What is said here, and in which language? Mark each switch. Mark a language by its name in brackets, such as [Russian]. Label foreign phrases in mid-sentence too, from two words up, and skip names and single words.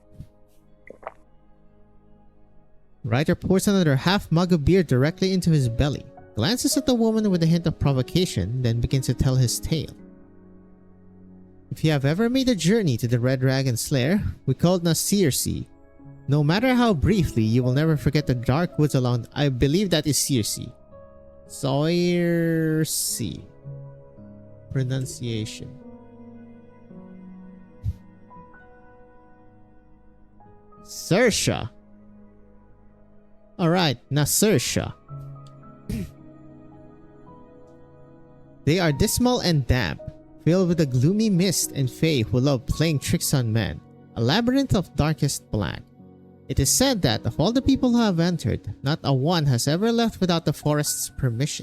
[English] Writer pours another half mug of beer directly into his belly, glances at the woman with a hint of provocation, then begins to tell his tale. If you have ever made a journey to the Red Dragon's lair, we called Nasirsi. No matter how briefly, you will never forget the dark woods along. I believe that is Circe. Circe. Pronunciation. Saoirse. Alright, Saoirse. They are dismal and damp, filled with a gloomy mist and fae who love playing tricks on men, a labyrinth of darkest black. It is said that of all the people who have entered, not a one has ever left without the forest's permission.